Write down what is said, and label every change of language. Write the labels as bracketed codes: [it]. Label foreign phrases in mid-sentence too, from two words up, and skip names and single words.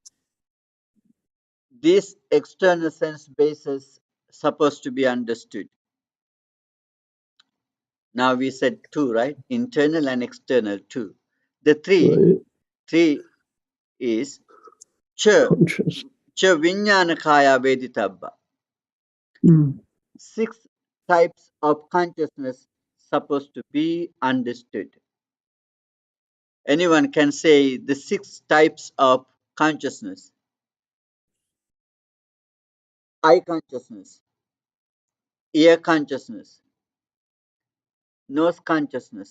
[en] These external sense bases supposed to be understood. Now we said two, right? Internal and external, two. The Right. three is cha, Conscious. [pi] cha vijnana kaya veditabba. Hmm. [en] Six types of consciousness supposed to be understood. Anyone can say the six types of consciousness: eye consciousness, ear consciousness, nose consciousness,